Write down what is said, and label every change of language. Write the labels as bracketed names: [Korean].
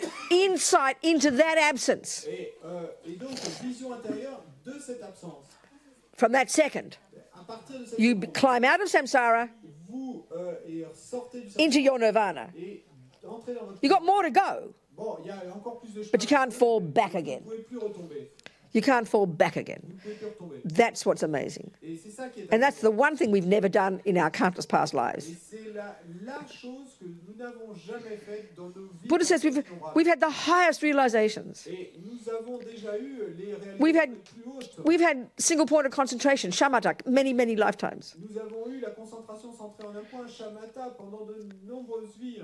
[English] Insight into that absence [French] Et donc, vision intérieure de cette absence. [English] from that second. [French] À partir de cette [English] You [French] seconde, [English] climb out of samsara [French] vous sortez du [English] into your nirvana. [French] et entrez dans votre... [English] You got more to go, [French] Bon, il y a encore plus de choses. [English] but you can't fall back again. [French] Vous ne pouvez plus retomber. [English] You can't fall back again. [French] Vous ne pouvez plus retomber. [English] That's what's amazing. [French] Et c'est ça qui est [English] And that's the one thing we've never done in our countless past [French] Et [English] lives. [French] c'est la chose que nous n'avons jamais faites dans nos vies. [English] Buddha says we've had the highest realizations. [French] Et nous avons déjà eu les [English] We've had- [French] les plus hautes. [English] We've had single point of concentration, shamatha, many, many lifetimes, [French] Nous avons eu la concentration centrée en un point, shamatha, pendant de nombreuses vies.